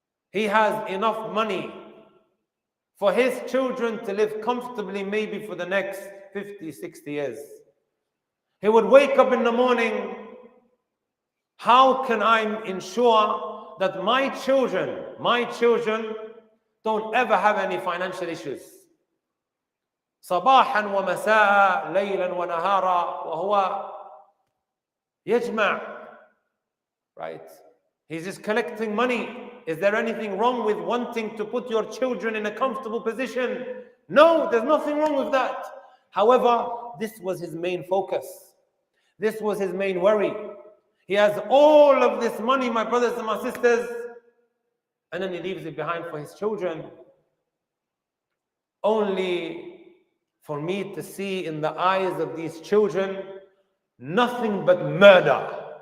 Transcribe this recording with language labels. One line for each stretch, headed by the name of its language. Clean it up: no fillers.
English: He has enough money for his children to live comfortably maybe for the next 50, 60 years. He would wake up in the morning, how can I ensure that my children don't ever have any financial issues?
Arabic: صباحا ومساء ليلا ونهارا وهو يجمع, right?
English: He's just collecting money. Is there anything wrong with wanting to put your children in a comfortable position? No, there's nothing wrong with that. However, this was his main focus. This was his main worry. He has all of this money, my brothers and my sisters, and then he leaves it behind for his children, only for me to see in the eyes of these children nothing but murder.